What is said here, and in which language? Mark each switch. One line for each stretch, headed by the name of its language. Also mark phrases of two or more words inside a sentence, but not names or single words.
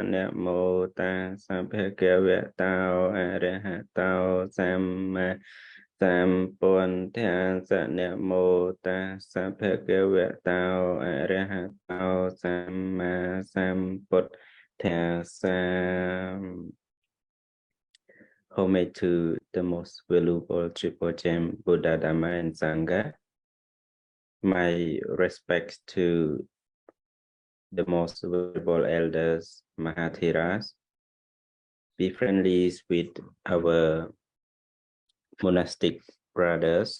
Pali: Namo tassa bhagavato arahato samma sambuddhassa. Namo tassa bhagavato arahato samma sambuddhassa.
English: Homage to the most valuable triple gem, Buddha, Dhamma, and Sangha. My respects to the most valuable elders, Mahathiras. Be friendly with our monastic brothers.